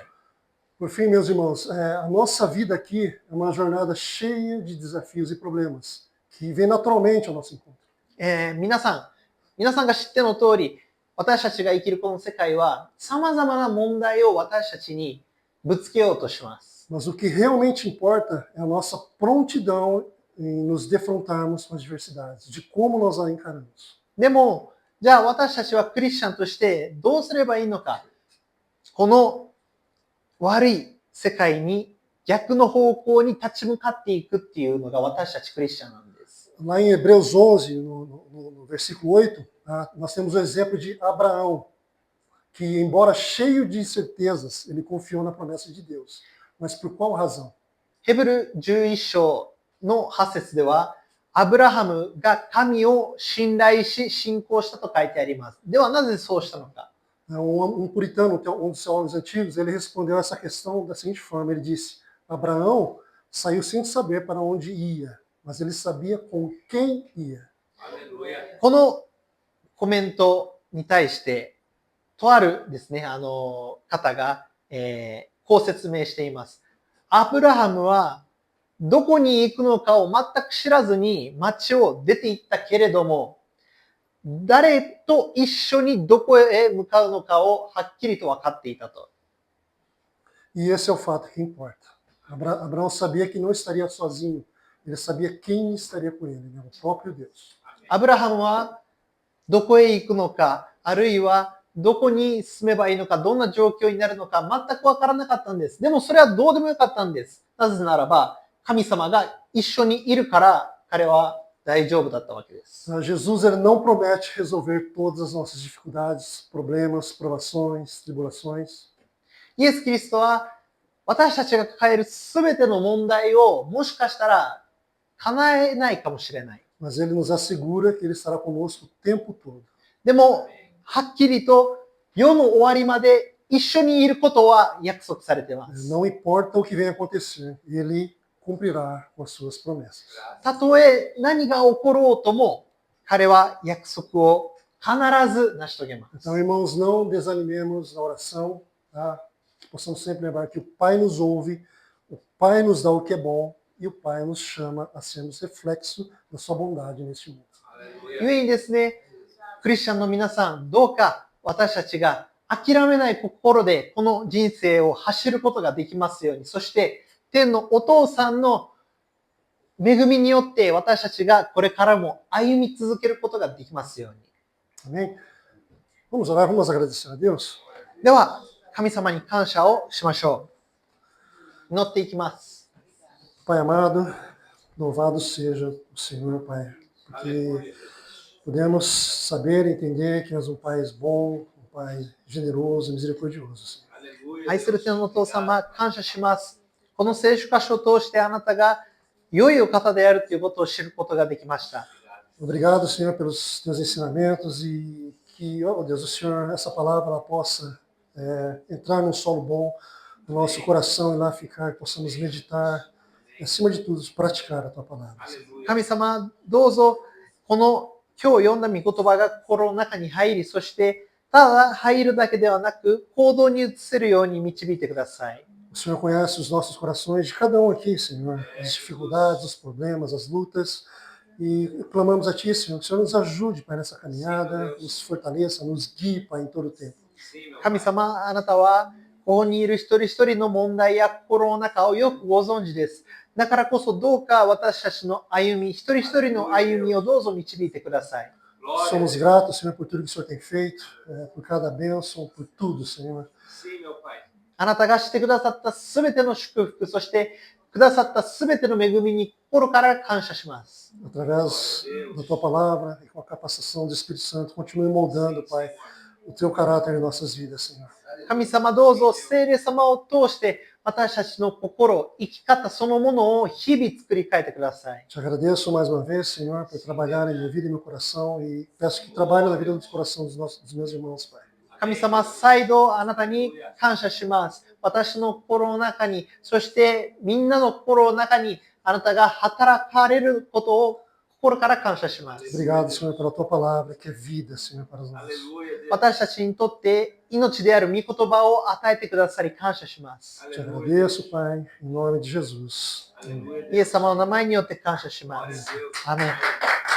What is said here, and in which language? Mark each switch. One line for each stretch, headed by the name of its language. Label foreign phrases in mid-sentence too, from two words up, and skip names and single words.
Portuguese: Por fim, meus irmãos, a nossa vida aqui é uma jornada cheia de desafios e problemas que vem naturalmente ao nosso encontro.
Japanese: 皆さんが知っての通り、私たちが生きるこの世界は様々な問題を私たちにぶつけようとします。
Portuguese: Mas o que realmente importa é a nossa prontidão em nos defrontarmos com as diversidades, de como nós a encaramos.
Japanese: でも、じゃあ私たちはクリスチャンとしてどうすればいいのか。この悪い世界に逆の方向に立ち向かっていくっていうのが私たちクリスチャンなんです。
Portuguese: Lá em Hebreus 11, no versículo 8, nós temos o exemplo de Abraão, que embora cheio de incertezas, ele confiou na promessa de Deus. Mas por qual razão?
Japanese: ヘブル11章の8節では、アブラハムが神を信頼し信仰したと書いてあります。ではなぜそうしたのか。
Portuguese: Puritano, que é um dos teólogos antigos, ele respondeu essa questão da seguinte forma: ele disse, Abraão saiu sem saber para onde ia, mas ele sabia com quem ia.
Japanese: このコメントに対して、とあるですね、方が、こう説明しています。アブラハムはどこに行くのかを全く知らずに町を出て行ったけれども、誰と一緒にどこへ向かうのかをはっきりと分かっていたと。
Portuguese: E esse é o fato que importa. Abraão sabia que não estaria sozinho, ele sabia quem estaria com ele, né? O próprio Deus.
Japanese: アブラハムはどこへ行くのか、あるいはどこに住めばいいのか、どんな状況になるのか全く分からなかったんです。でもそれはどうでもよかったんです。なぜならば、神様が一緒にいるから彼は大丈夫だったわけです。
Portuguese: Jesus ele não promete resolver todas as nossas dificuldades, problemas, provações, tribulações.
Japanese: イエス・キリストは私たちが抱えるすべての問題をもしかしたら叶えないかもしれない。
Portuguese: Mas ele nos assegura que ele estará conosco o tempo todo.
Japanese: でも、はっきりと世の終わりまで一緒にいることは約束されています。
Portuguese: Não importa o que venha acontecer, ele cumprirá com as suas promessas.
Japanese: たとえ何が起ころうとも、彼は約束を必ず成し遂げます。
Portuguese: Então, irmãos, não desanimemos na oração, tá? Que possamos sempre lembrar que o Pai nos ouve, o Pai nos dá o que é bom e o Pai nos chama a sermos reflexo da sua bondade neste mundo.
Japanese: 故にですね、クリスチャンの皆さん、どうか私たちが諦めない心でこの人生を走ることができますように、そして天のお父さんの恵みによって私たちがこれからも歩み続けることができますように。
Portuguese: Amém? Vamos orar, vamos agradecer a Deus.
Japanese: では、神様に感謝をしましょう。祈っていきます。
Portuguese: Pai amado, louvado seja o Senhor, Pai, porque podemos saber e entender que és um Pai bom, um Pai generoso, misericordioso.
Japanese: 愛する天のお父様、感謝します。この聖書箇所を通してあなたが良いお方であるということを知ることができました。
Portuguese: Obrigado, Senhor, pelos teus ensinamentos e que, oh Deus, o Senhor, essa palavra ela possa entrar num solo bom no nosso coração e lá ficar, que possamos meditar e, acima de tudo, praticar a tua palavra.
Japanese: 神様、どうぞこの今日読んだ御言葉が心の中に入り、そしてただ入るだけではなく行動に移せるように導いてください。
Portuguese: O Senhor conhece os nossos corações de cada um aqui, Senhor, as dificuldades, os problemas, as lutas. E clamamos a Ti, Senhor, que o Senhor nos ajude, Pai, nessa caminhada, nos fortaleça, nos guie, Pai, em todo o tempo.
Japanese: 神様、あなたはここにいる一人一人の問題や心の中をよくご存知です。だからこそどうか私たちの歩み、一人一人の歩みをどうぞ導いてください。
Portuguese: Somos gratos, Senhor, por tudo que o Senhor tem feito, por cada bênção, por tudo, Senhor.
Japanese: あなたがしてくださったすべての祝福、そしてくださったすべての恵みに心から感謝します。
Portuguese: Através da Tua palavra e com a capacitação do Espírito Santo, continue moldando, Pai, o Teu caráter em nossas vidas, Senhor.
Japanese: 神様どうぞ聖霊様を通して私たちの心、生き方そのものを日々作り変えてください。
Portuguese: Te agradeço mais uma vez, Senhor, por trabalhar em minha vida e meu coração e peço que trabalhe na vida dos corações dos meus irmãos, Pai.
Japanese: 神様、再度あなたに感謝します。私の心の中に、そしてみんなの心の中にあなたが働かれることを心から感謝します。
Portuguese: Obrigado, Senhor, pela Tua palavra, que é vida, Senhor, para nós.
Japanese: 私たちにとって命である御言葉を与えてくださり感謝します。
Portuguese: Te agradeço, Pai, em nome de Jesus. Amém.
Japanese: イエス様の名前によって感謝します。アーメン。